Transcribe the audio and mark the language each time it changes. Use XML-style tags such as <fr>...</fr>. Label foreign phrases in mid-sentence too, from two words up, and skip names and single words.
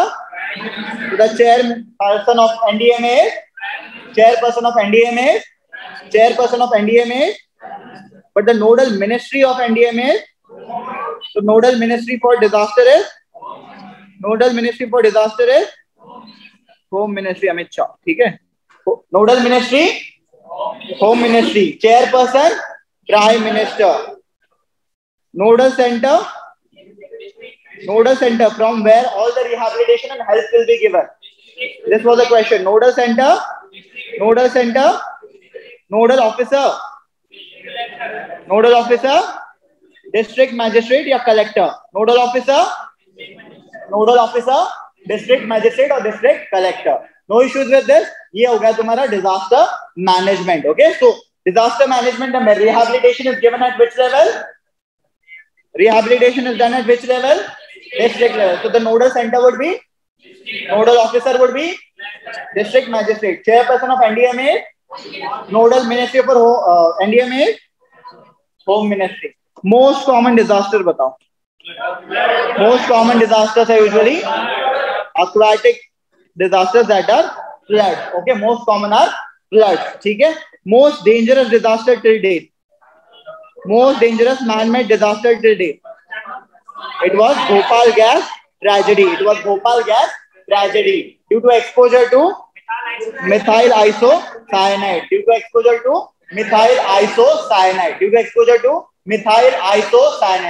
<en>The chairperson of NDMA is? Chairperson of NDMA is? But the nodal ministry of NDMA is? So nodal ministry for disaster is? Home Ministry, Amit Shah. Okay? Nodal ministry? Home Ministry. Chairperson? Prime Minister. Nodal center from where all the rehabilitation and help will be given. This was the question. Nodal center, nodal officer, district magistrate या collector. Nodal officer, district magistrate or district collector. No issues with this.</en> <hi>ये हो गया तुम्हारा</hi> <en>disaster management. Okay, so disaster management में rehabilitation is given at which level? Rehabilitation is done at which level? District level. So the nodal center would be, nodal officer would be district magistrate. Chairperson of NDMA, nodal ministry for NDMA, home ministry. Most common disaster बताओ. Most common disasters are usually aquatic disasters that are floods. Okay, most common are floods.</en> <hi>ठीक है?</hi> <en>Most dangerous disaster till date. Most dangerous man-made disaster till date. It was Bhopal gas tragedy. Due to exposure to methyl isocyanide. Due to exposure to Methyl isocyanate.</en>